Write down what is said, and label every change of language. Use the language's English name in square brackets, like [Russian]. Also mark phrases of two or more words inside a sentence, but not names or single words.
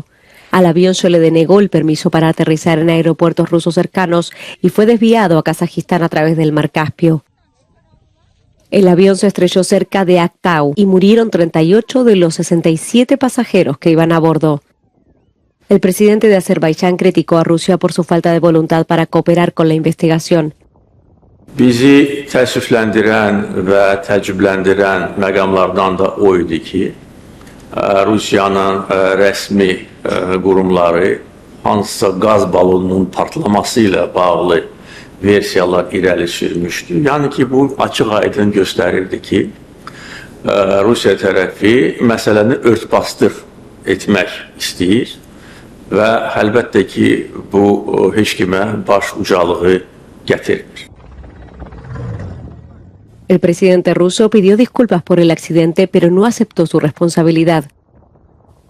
[Spanish] Al avión se le denegó el permiso para aterrizar en aeropuertos rusos cercanos y fue desviado a Kazajistán a través del Mar Caspio. El avión se estrelló cerca de Aktau y murieron 38 de los 67 pasajeros que iban a bordo. El presidente de Azerbaiyán criticó a Rusia por su falta de voluntad para cooperar con la investigación. [Azerbaijani] Bizi təəssüfləndirən və təəccübləndirən məqamlardan da o idi ki, Rusiyanın rəsmi qurumları hansısa qaz balonunun partlaması ilə bağlı versiyalar irəli sürmüşdü. Yəni ki, bu açıq-aydın göstərirdi ki, Rusiya tərəfi məsələni örtbasdır etmək istəyir və əlbəttə ki, bu heç kimə baş ucalığı gətirmir. [Spanish] El presidente ruso pidió disculpas por el accidente, pero no aceptó su responsabilidad.